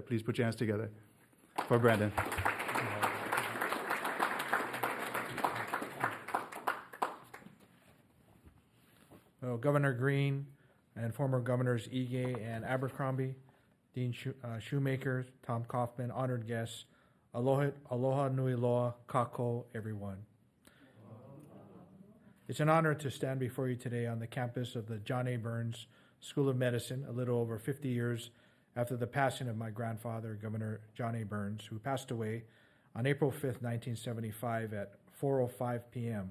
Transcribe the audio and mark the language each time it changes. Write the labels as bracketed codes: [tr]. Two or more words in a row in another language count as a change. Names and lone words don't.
[en] Please put your hands together for Brandon. Well, Governor Green and former Governors Ige and Abercrombie, Dean Shoemaker, Tom Kaufman, honored guests, [haw] aloha nui loa, kako, [en] everyone. It's an honor to stand before you today on the campus of the John A. Burns School of Medicine, a little over 50 years after the passing of my grandfather, Governor John A. Burns, who passed away on April 5th, 1975 at 4:05 p.m.